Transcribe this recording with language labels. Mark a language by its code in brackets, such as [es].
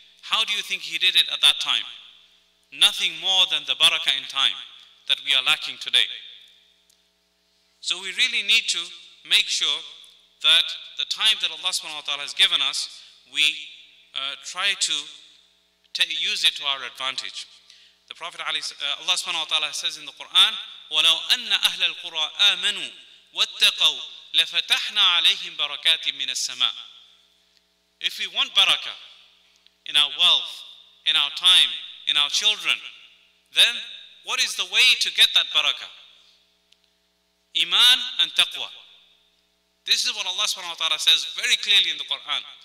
[en] How do you think he did it at that time? Nothing more than the barakah in time that we are lacking today. So we really need to make sure that the time that Allah subhanahu wa ta'ala has given us, we try to use it to our advantage. The Prophet Allah subhanahu wa ta'ala says in the Quran, [ar] وَلَوْ أَنَّ أَهْلَ الْقُرَىٰ آمَنُوا وَاتَّقَوْا لَفَتَحْنَا عَلَيْهِمْ بَرَكَاتٍ مِّنَ السَّمَاءِ. [en] If we want barakah in our wealth, in our time, in our children, then what is the way to get that barakah? Iman and taqwa. This is what Allah subhanahu wa ta'ala says very clearly in the Quran.